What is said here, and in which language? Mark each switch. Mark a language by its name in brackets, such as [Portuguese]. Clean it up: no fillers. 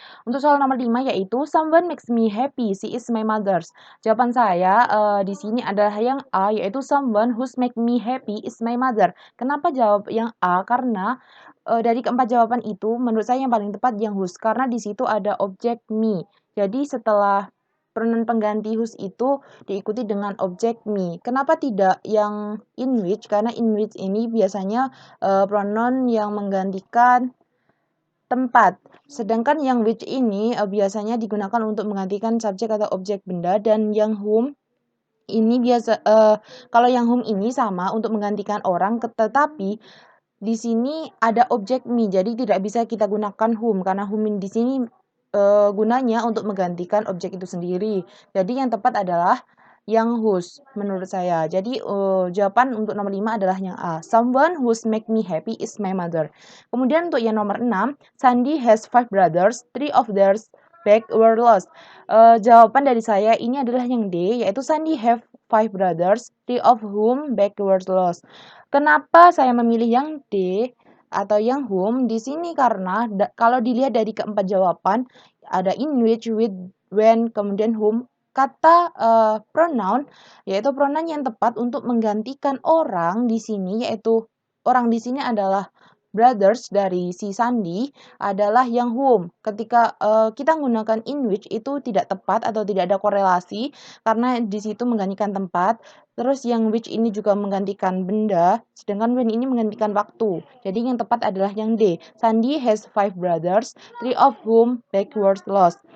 [Indonesian] Untuk soal nomor 5 yaitu [English] someone makes me happy, she is my mother's. [Indonesian] Jawaban saya di sini adalah yang A, yaitu [English] someone who's make me happy is my mother. [Indonesian] Kenapa jawab yang A? Karena dari keempat jawaban itu menurut saya yang paling tepat yang whose, karena di situ ada objek me. Jadi setelah pronoun pengganti whose itu diikuti dengan objek me. Kenapa tidak yang in which? Karena in which ini biasanya pronoun yang menggantikan tempat. Sedangkan yang which ini biasanya digunakan untuk menggantikan subjek atau objek benda, dan yang whom ini kalau yang whom ini sama untuk menggantikan orang, tetapi di sini ada objek me, jadi tidak bisa kita gunakan whom karena whom di sini gunanya untuk menggantikan objek itu sendiri. Jadi yang tepat adalah yang whose menurut saya. Jadi jawaban untuk nomor 5 adalah yang A. [English] Someone who's make me happy is my mother. [Indonesian] Kemudian untuk yang nomor 6, [English] Sandy has 5 brothers, 3 of their bags were lost. [Indonesian] Jawaban dari saya ini adalah yang D, yaitu [English] Sandy have 5 brothers, 3 of whom bags were lost. [Indonesian] Kenapa saya memilih yang D atau yang whom di sini? Karena kalau dilihat dari keempat jawaban ada in which, with, when, kemudian whom, kata pronoun yaitu pronoun yang tepat untuk menggantikan orang di sini, yaitu orang di sini adalah brothers dari si Sandy adalah yang whom. Ketika kita menggunakan in which itu tidak tepat atau tidak ada korelasi karena di situ menggantikan tempat. Terus yang which ini juga menggantikan benda, sedangkan when ini menggantikan waktu. Jadi yang tepat adalah yang D. [English] Sandy has 5 brothers, 3 of whom backwards lost.